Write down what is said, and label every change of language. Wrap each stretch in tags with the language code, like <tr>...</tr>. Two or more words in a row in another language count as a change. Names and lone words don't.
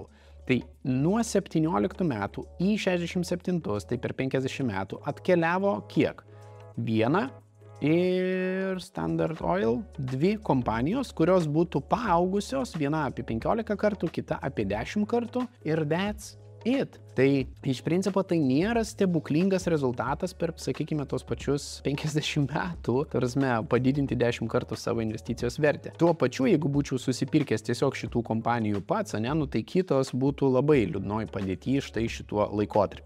<lt>Tai nuo 17 metų į 67, tai per 50 metų atkeliavo kiek? Viena ir Standard Oil, 2 kompanijos, kurios būtų paaugusios, viena apie 15 kartų, kita apie 10 kartų ir</lt> <en>that's it.</en> <lt>Tai iš principo tai nėra stebuklingas rezultatas per, sakykime, tos pačius 50 metų, tarsi padidinti 10 kartų savo investicijos vertę. Tuo pačiu, jeigu būčiau susipirkęs tiesiog šitų kompanijų pats, tai kitos būtų labai liūdnoj padėty štai šituo laikotarpiu.</lt>